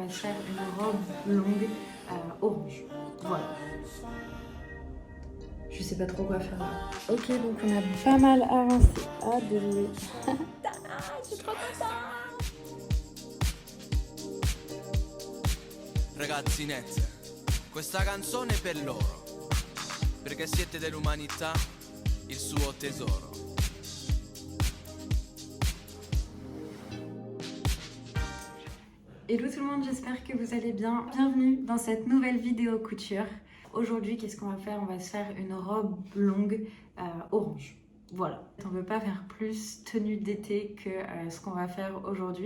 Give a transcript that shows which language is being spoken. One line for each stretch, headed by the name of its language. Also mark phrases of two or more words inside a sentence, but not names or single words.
French: va faire une robe longue orange. Voilà. Je sais pas trop quoi faire là. Ok, donc on a pas mal avancé. Ah, désolé. Je suis trop contente.
Italian: Ragazzinette, questa canzone è per loro, perché siete dell'umanità il suo tesoro.
French: Hello tout le monde, j'espère que vous allez bien. Bienvenue dans cette nouvelle vidéo couture. Aujourd'hui, qu'est-ce qu'on va faire? On va se faire une robe longue orange. Voilà, on ne peut pas faire plus tenue d'été que ce qu'on va faire aujourd'hui.